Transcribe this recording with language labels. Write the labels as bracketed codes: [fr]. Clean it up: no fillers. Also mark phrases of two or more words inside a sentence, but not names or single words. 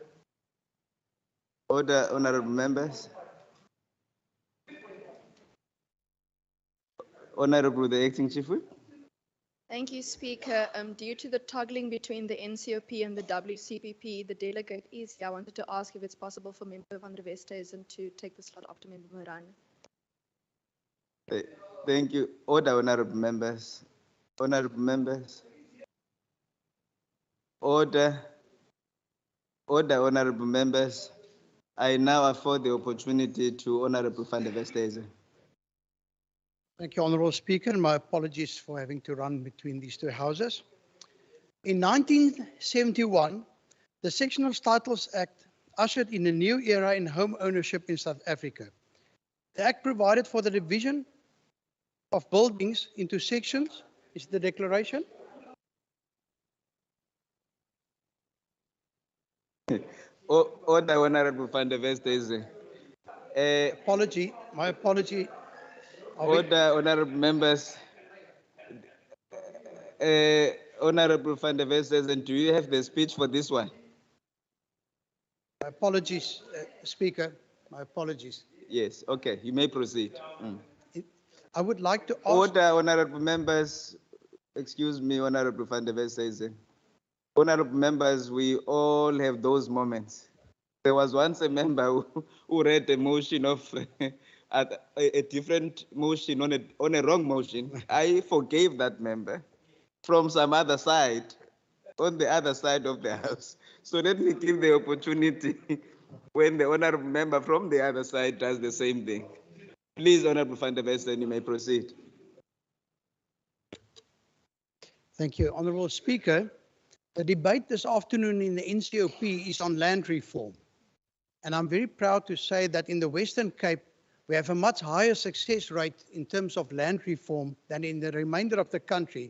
[en] Order, honorable members. Honorable the Acting Chief Whip. Thank you, Speaker. Due to the toggling between the NCOP and the WCPP, the delegate is here. I wanted to ask if it's possible for Member van der Westhuizen to take the slot after Member Moran. Thank you. Order, honorable members. Honorable members. Order. Order, honorable members. I now afford the opportunity to Honorable van der Westhuizen. Thank you, Honourable Speaker, and my apologies for having to run between these two houses. In 1971, the Sectional Titles Act ushered in a new era in home ownership in South Africa. The Act provided for the division of buildings into sections. Is the declaration? Order, Honorable van der Westhuizen. My apology. Order, honorable members. Honorable van der Westhuizen, do you have the speech for this one? My apologies, Speaker. My apologies. Yes, okay, you may proceed. I would like to ask... Order, honorable members. Excuse me, Honorable van der Westhuizen. Honorable members, we all have those moments. There was once a member who read a motion of a different motion on a wrong motion. I forgave that member from some other side, on the other side of the house. So let me give the opportunity when the honorable member from the other side does the same thing. Please, Honorable van der Westhuizen, you may proceed. Thank you, Honourable Speaker. The debate this afternoon in the NCOP is on land reform. And I'm very proud to say that in the Western Cape, we have a much higher success rate in terms of land reform than in the remainder of the country.